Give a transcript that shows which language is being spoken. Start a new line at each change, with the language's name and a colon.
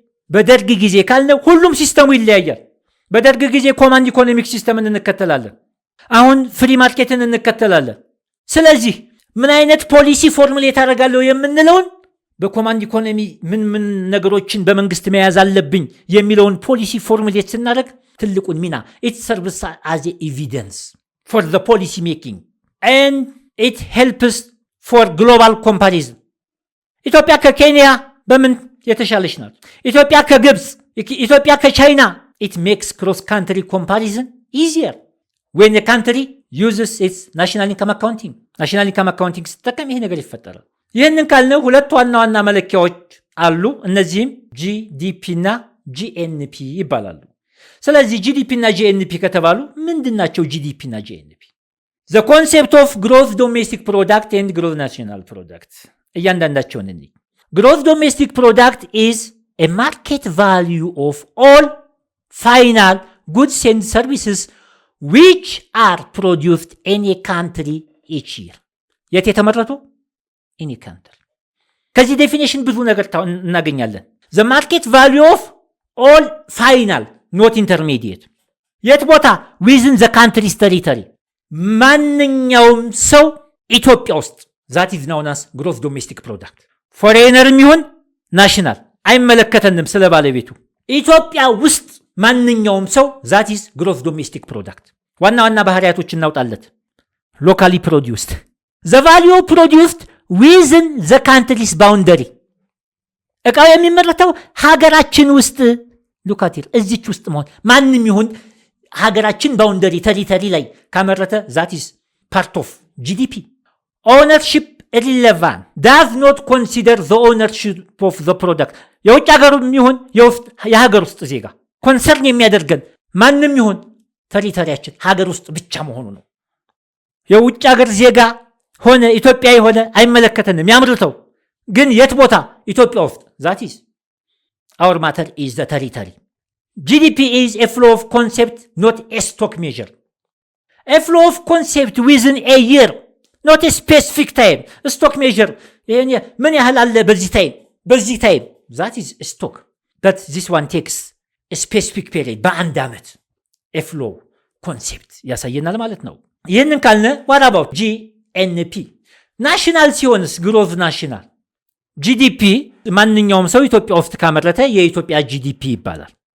Amharic: በደርግ ጊዜ ካልነው ሁሉም ሲስተሙ ይለያያል። በደርግ ጊዜ ኮማንድ ኢኮኖሚክ ሲስተምን እንከተላለን፣ አሁን ፍሪ ማርኬትን እንከተላለን። ስለዚህ ምን አይነት ፖሊሲ ፎርሙሌት አደርጋለሁ የምንለውን በኮማንድ ኢኮኖሚ ምን ነገሮችን በመንግስት መያዝ አለብኝ የሚለውን ፖሊሲ ፎርሙሌት ስናደርግ ትልቁን ሚና
English: it serves as evidence for the policy making and it helps for global comparison.
Amharic: ኢትዮጵያ ከኬንያ በምን የተሻለች ናት? ኢትዮጵያ ከግብፅ፣ ኢትዮጵያ ከቻይና
English: it makes cross country comparison easier when a country uses its national income accounting. national income accounting
Amharic: ስትጠቀም ይሄ ነገር ይፈጠራል። ይህንን ካልነው ሁለት ዋና መለኪያዎች አሉ። እነዚህም ጂዲፒ እና ጂኤንፒ ይባላሉ። ስለዚህ ጂዲፒ እና ጂኤንፒ ከተባሉ ምንድናቸው?
English: ጂዲፒ እና ጂኤንፒ the concept of gross domestic product and gross national product
Amharic: እያንዳንዳቸውን እንይ።
English: gross domestic product is a market value of all final goods and services which are produced in a country each year.
Amharic: የት የተመረቱ?
English: in a country.
Amharic: ከዚህ ዴፊኒሽን ብዙ ነገር እናገኛለን።
English: the market value of all final not intermediate.
Amharic: የት ቦታ?
English: within the country's territory.
Amharic: ማንኛውም ሰው ኢትዮጵያ ውስጥ
English: that is known as gross domestic product.
Amharic: foreignerም ይሁን ናሽናል አይመለከተንም ስለ ባለቤቱ። ኢትዮጵያ ውስጥ ማንኛውም ሰው
English: that is gross domestic product.
Amharic: ዋና ባህሪያቶች እናውጣለት። locally produced.
English: the value produced within the country's boundary.
Amharic: እቃው የሚመረተው ሀገራችን ውስጥ ሉካቲር እዚች ውስጥ መሆን ማንም ይሁን ሀገራችን ባውንደሪ ቴሪቶሪ ላይ ካመረተ
English: that is part of GDP. ownership irrelevant does not consider the ownership of the product.
Amharic: የውጭ ሀገሩም ይሁን የሀገር ውስጥ ዜጋ ኮንሰርን የሚያደርገን ማንም ይሁን ቴሪቶሪያችን ሀገር ውስጥ ብቻ መሆኑ ነው። የውጭ ሀገር ዜጋ ሆነ ኢትዮጵያዊ ሆነ አይመለከተንም። ያምርተው ግን የት ቦታ? ኢትዮጵያ ውስጥ
English: that is our matter is the territory. GDP is a flow of concept, not a stock measure. A flow of concept within a year, not a specific time. stock measure
Amharic: ምን ያህል አለ በዚህ ታይም
English: that is stock but this one takes a specific period
Amharic: በአንድ ዓመት ፍሎ ኮንሴፕት ያሳየናል ማለት ነው። ይህንን ካልነ
English: what about GNP
Amharic: ናሽናል ሲሆንስ ግሮዝ ናሽናል ጂዲፒ ማንኛውም ሰው ኢትዮጵያ ውስጥ ካመረተ የኢትዮጵያ ጂዲፒ ይባላል።